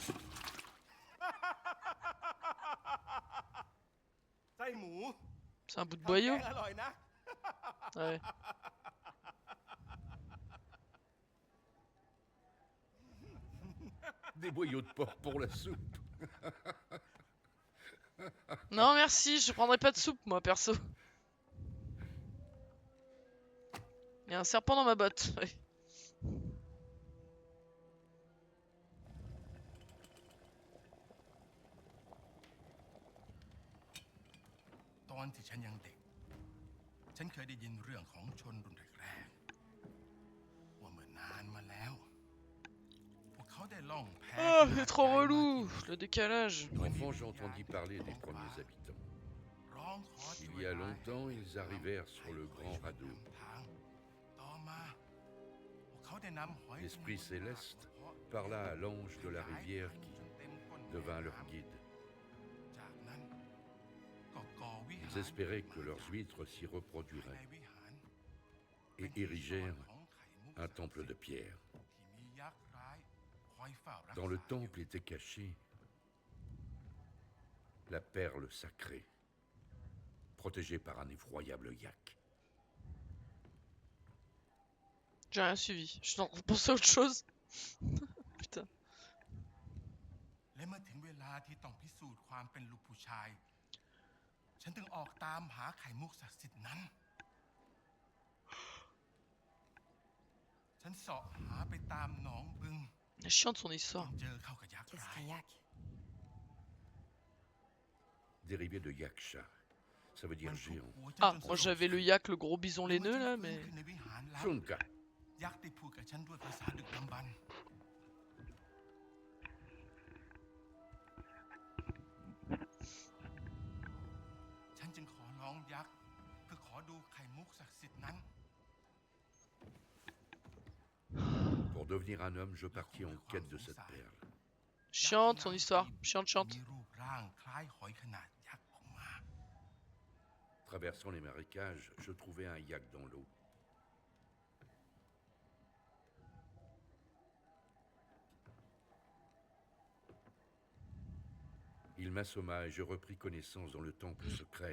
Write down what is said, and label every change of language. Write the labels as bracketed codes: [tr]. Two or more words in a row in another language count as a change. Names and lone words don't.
[th] ไส้หมู [fr] C'est un bout de [th] ทำแก [fr] boyau. [th] งอร่อยนะ [fr] Ouais. Des boyaux de porc pour la soupe. Non, merci, je prendrai pas de soupe, moi, perso. Il y a un serpent dans ma botte. Ouais. [th] ตอนที่ฉันยังเด็ก ฉันเคยได้ยินเรื่องของชนรุ่นแรกๆว่าเมื่อนานมาแล้ว พวกเขาได้ล่องแพ [fr] Oh, c'est trop relou, le décalage. Enfant, j'entendis parler des premiers habitants. [th] ร้องขอช่ [fr] Il [th] วย [fr] y a longtemps, ils arrivèrent sur le grand radeau. [th] ต่อมาพวกเขาได้นำหอย [fr] L'Esprit céleste parla à l'ange de la rivière qui devint leur guide. [th] จากนั้นก็ก่อวิหาร [fr] Ils espéraient que leurs huîtres s'y [th] ใน [fr] reproduiraient [th] วิหาร [fr] et érigèrent un temple de pierre. [th] ที่มียักษ์ร้ายคอยเฝ้ารักษา [fr] Dans le temple était cachée la perle sacrée, protégée par un effroyable yak. J'ai rien suivi. Je suis en train de penser à autre chose. Putain. [th] และเมื่อถึงเวลาที่ต้องพิสูจน์ความเป็นลูกผู้ชาย ฉันถึงออกตามหาไข่มุกศักดิ์สิทธิ์นั้น ฉันเสาะหาไปตามหนองบึง [fr] Elle est chiante son [th] ต้อ [fr] histoire. [th] งเจอเข้ากับยักษ์ [fr] Qu'est-ce [th] ร้าย [fr] qu'un yak? Dérivé de Yaksha. Ça veut [th] มั [fr] dire [th] นถูก [fr] géant. [th] หัวฉัน [fr] Ah, [th] จนส [fr] moi [th] ลบ [fr] j'avais le yak, le gros bison [th] เมื่อ [fr] laineux [th] ฉัน [fr] là, [th] ฟื้น [fr] mais... [th] ขึ้นในวิหารลับ [fr] Shunka. [th] ยักษ์ได้พูดกับฉันด้วยภาษาดึกดำบรรพ์ฉันจึงขอร้องยักษ์เพื่อขอดูไข่มุกศักดิ์สิทธิ์นั้น [fr] Pour devenir un homme, je partis en quête de cette perle. Chiante son histoire, chiante, chiante. [th] มีรูปร่างคล้ายหอยขนาดยักษ์ออกมา [fr] Traversant les marécages, je trouvai un yak dans l'eau. Il m'assomma et je repris connaissance dans le temple secret.